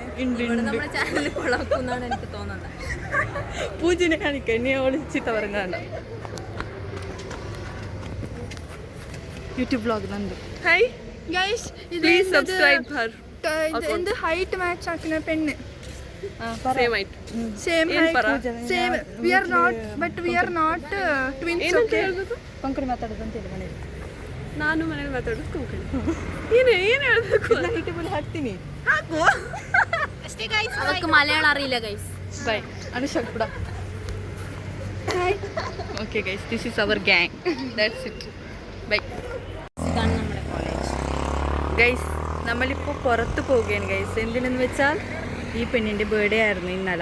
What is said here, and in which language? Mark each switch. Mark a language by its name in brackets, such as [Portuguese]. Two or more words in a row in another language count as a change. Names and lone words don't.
[Malayalam] നമ്മുടെ ചാനൽ കൊളാക്കുന്നാണ് എനിക്ക് തോന്നുന്നത്. പൂജനെ കാണിക്ക, നീ ഒളിച്ചിട്ട് പറഞ്ഞാണ്ട. യൂട്യൂബ് വ്ളോഗ് നന്ദു. [English] Hi guys, Please subscribe her. [Malayalam] എന്ത് ഹൈറ്റ് മാച്ച് ആക്കുന്ന പെണ്ണ്. [English] Same height. Same height. Same. We are not twins. Okay. [Kannada] ಕೊಂಕಣಿ ಮಾತಾಡೋದಂತೇಳಿ ಮನೇಲಿ. ನಾನು ಮನೇಲಿ ಮಾತಾಡೋದು ಕೊಂಕಣಿ. ಏನು ಹೇಳ್ಬೇಕು? ಯೂಟ್ಯೂಬಲ್ಲಿ ಹಾಕ್ತೀನಿ. ಹಾಕು ಅಷ್ಟೇ ಗೈಸ್. ಅದಕ್ಕೆ ಮಲಯಾಳ [Malayalam] അറിയില്ല ഗൈസ്. ബൈ. അനുഷക് കൂടാ. [English] Okay guys, this is our gang. That's it. Bye. [Malayalam] ഇതാണ് നമ്മുടെ കോളേജ്. ഗൈസ്, നമ്മളിപ്പോൾ പുറത്ത് പോവുകയാണ് ഗൈസ്. എന്തിനെന്ന് വെച്ചാൽ ഈ പെണ്ണിൻ്റെ ബർത്ത്ഡേ ആയിരുന്നു ഇന്നലെ.